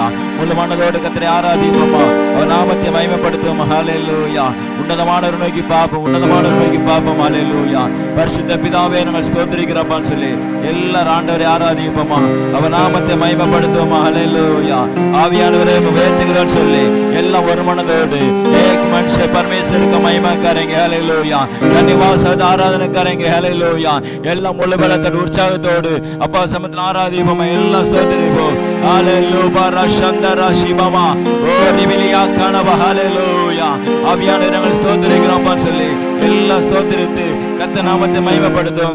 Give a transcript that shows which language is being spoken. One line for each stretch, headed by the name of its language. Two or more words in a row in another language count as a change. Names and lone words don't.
Tamil: முழு மனதோடு கர்த்தரை ஆராதிப்போமா, அவர் நாமத்தை மகிமைப்படுத்துவோம். ஹalleluya. உன்னதமானவர் நோக்கி பார்ப்போம், உன்னதமானவர் நோக்கி பார்ப்போம். ஹalleluya. பரிசுத்த பிதாவே நாங்கள் ஸ்தோத்திரிக்கிறோம்னு சொல்லி எல்லாரும் ஆண்டவரை ஆராதிப்போமா, அவர் நாமத்தை மகிமைப்படுத்துவோமா. ஹalleluya. ஆவியானவரே உயர்த்துகிறோம்னு சொல்லி எல்லாம் ஒரு மனதோடு
Hindi: एक मन से परमेश्वर का महिमा करेंगे. हालेलुया. धन्यवाद आराधना करेंगे. हालेलुया.
Tamil: எல்லாம் முழு பலத்தோடு உற்சாகத்தோடு அப்பா சமத்தில் ஆராதிப்போம். எல்லாம் ஸ்தோத்திரிப்போம். ஹalleluya. ரஷந்தரா சிவமா ஓ நிவிலியா கனவ. ஹalleluya. ஆவியானவரே நாங்கள் ஸ்தோத்திரிக்கிறோம் சொல்லி எல்லாம் ஸ்தோத்திரித்து கர்த்தர் நாமத்தை மகிமைப்படுத்துவோம்.